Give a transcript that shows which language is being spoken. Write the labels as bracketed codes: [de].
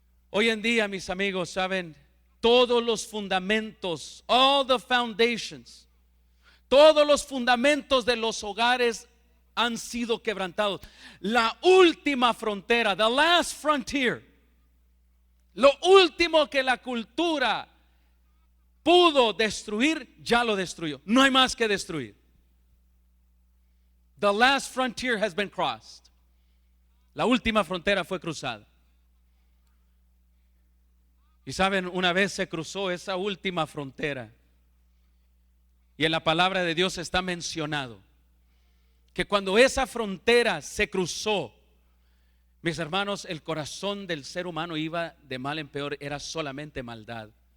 [es] Hoy en día, mis amigos, saben, todos los fundamentos, [en] all the foundations, [es] todos los fundamentos de los hogares han sido quebrantados. La última frontera, [en] the last frontier, [es] lo último que la cultura pudo destruir, ya lo destruyó. No hay más que destruir. [en] The last frontier has been crossed. [es] La última frontera fue cruzada. Y saben, una vez se cruzó esa última frontera, y en la palabra de Dios está mencionado que cuando esa frontera se cruzó, mis hermanos, el corazón del ser humano iba de mal en peor, era solamente maldad.